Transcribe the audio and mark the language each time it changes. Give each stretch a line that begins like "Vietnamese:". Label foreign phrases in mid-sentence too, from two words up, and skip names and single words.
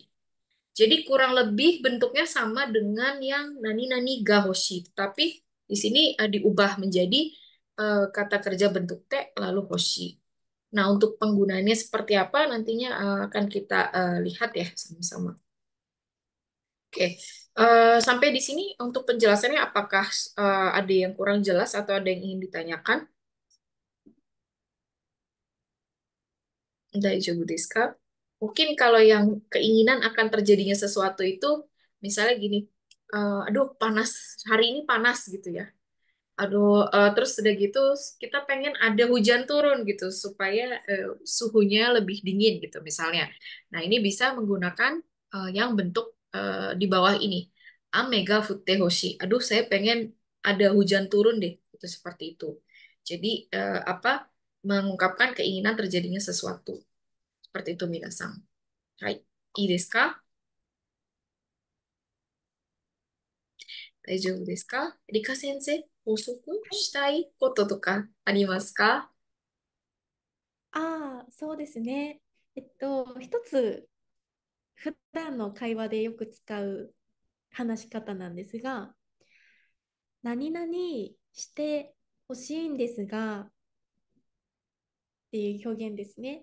Indonesian: Jadi kurang lebih bentuknya sama dengan yang
Japanese: 何々がほしい,
Indonesian: tapi di sini diubah menjadi kata kerja bentuk te lalu hoshi. Nah, untuk penggunaannya seperti apa nantinya akan kita lihat ya sama-sama. Oke, sampai di sini untuk penjelasannya apakah ada yang kurang jelas atau ada yang ingin ditanyakan?
Japanese: 大丈夫ですか?
Indonesian: Mungkin kalau yang keinginan akan terjadinya sesuatu itu, misalnya gini, aduh panas, hari ini panas gitu ya. Aduh, terus udah gitu kita pengen ada hujan turun gitu supaya suhunya lebih dingin gitu misalnya. Nah, ini bisa menggunakan yang bentuk di bawah ini.
Japanese: 雨が降ってほしい.
Indonesian: Aduh, saya pengen ada hujan turun deh. Itu seperti itu. Jadi apa? Mengungkapkan keinginan terjadinya sesuatu. Seperti itu,
Japanese: 皆さん。はい。いいですか? 大丈夫ですか？理科先生、補足したいこととかありますか？ああ、そうですね。一つ、普段の会話でよく使う話し方なんですが、何々してほしいんですがっていう表現ですね。